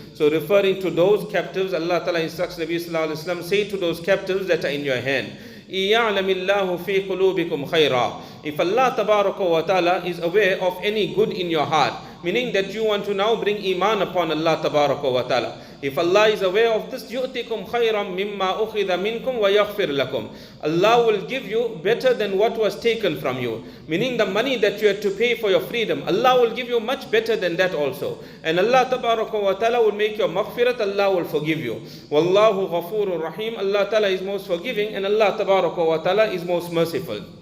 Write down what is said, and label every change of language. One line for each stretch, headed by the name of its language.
English: So referring to those captives, Allah Ta'ala instructs Nabi Sallallahu Alaihi Wasallam, say to those captives that are in your hand.
Arabic: يَعْلَمِ اللَّهُ فِي قُلُوبِكُمْ خَيْرًا.
English: If Allah Tabaraka wa Ta'ala is aware of any good in your heart, meaning that you want to now bring iman upon Allah Tabaraka wa Ta'ala. If Allah is aware of this,
Arabic: يُؤْتِكُمْ خَيْرًا مِمَّا أُخِذَ مِنْكُمْ وَيَغْفِرْ لَكُمْ.
English: Allah will give you better than what was taken from you. Meaning the money that you had to pay for your freedom, Allah will give you much better than that also. And Allah Tabaraka wa Ta'ala will make your maghfirat, Allah will forgive you.
Arabic: Wallahu ghafurur rahim.
English: Allah Ta'ala is most forgiving and Allah Tabaraka wa Ta'ala is most merciful.